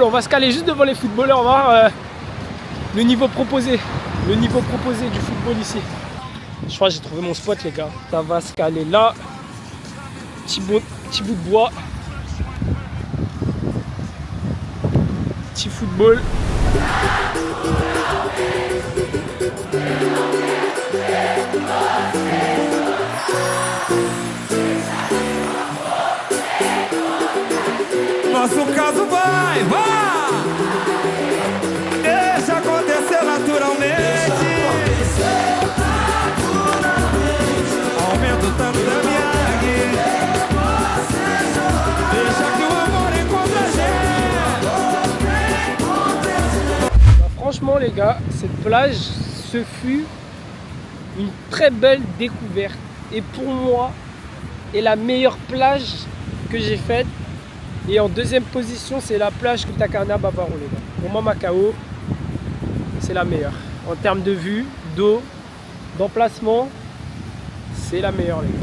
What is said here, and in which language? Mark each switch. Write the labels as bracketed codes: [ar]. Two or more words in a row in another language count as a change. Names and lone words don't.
[fr] On va se caler juste devant les footballeurs. On va voir le niveau proposé. Le niveau proposé du football ici. Je crois que j'ai trouvé mon spot, les gars. Ça va se caler là. Petit bout de bois. Petit football. [pt] Nosso caso vai! Deixa acontecer naturalmente. Aumenta o tanto da minha águia. Deixa que o amor encontre a gente. [fr] Franchement, les gars, cette plage, ce fut une très belle découverte. Et pour moi, est la meilleure plage que j'ai faite. Et en deuxième position, c'est la plage Punta Cana Bavaro, les gars. Pour moi, Macao, c'est la meilleure. En termes de vue, d'eau, d'emplacement, c'est la meilleure, les gars.